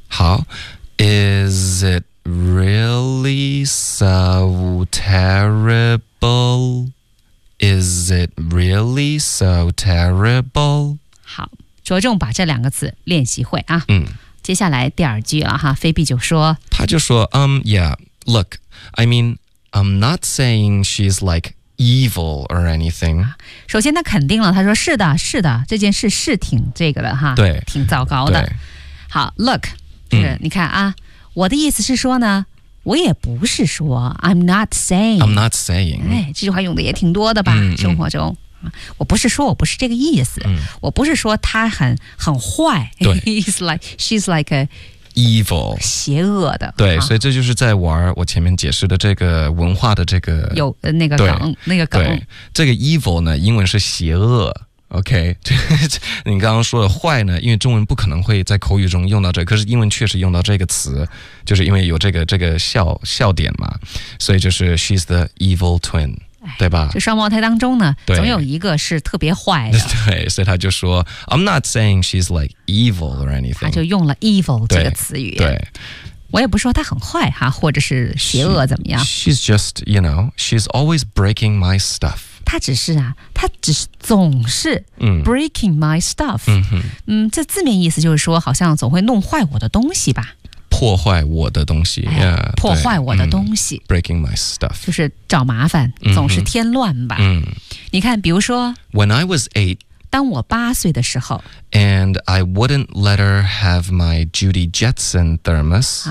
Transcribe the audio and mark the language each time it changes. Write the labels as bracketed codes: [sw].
[en] 好 is it really so terrible? Is it really so terrible? [zh] 好，着重把这两个字练习会啊。嗯，接下来第二句了哈，菲比就说，他就说， [en] yeah, look, I mean, I'm not saying she's like evil or anything. [zh] 首先他肯定了，他说是的，是的，这件事是挺这个的哈，对，挺糟糕的。好 ， [en] look, [zh] 你看啊，我的意思是说呢。我也不是说 [en] I'm not saying、 [zh] 哎、这句话用的也挺多的吧、嗯、生活中、嗯、我不是说我不是这个意思、嗯、我不是说他很坏对 [en] He's like, She's like a evil [zh] 邪恶的对、啊、所以这就是在玩我前面解释的这个文化的这个有那个梗那个梗这个 evil 呢英文是邪恶OK, 你刚刚说的坏呢因为中文不可能会在口语中用到这个可是英文确实用到这个词就是因为有这个笑点嘛所以就是 [en] She's the evil twin. [zh] 对吧？就双胞胎当中呢，总有一个是特别坏的。对，所以他就说 [en] I'm not saying she's like evil or anything. [zh] 他就用了 evil 这个词语。对，我也不说他很坏哈，或者是邪恶怎么样。 [en] She's just, you know, she's always breaking my stuff. [zh] 他只是啊，他只是总是 [en] breaking my stuff. [zh] 这字面意思就是说好像总会弄坏我的东西吧。破坏我的东西、哎、 [en] yeah, [zh] 破坏我的东西、 [en] breaking my stuff [zh] 就是找麻烦总是添乱吧、你看比如说 [en] When I was 8 [zh] 当我八岁的时候 [en] And I wouldn't let her have my Judy Jetson thermos、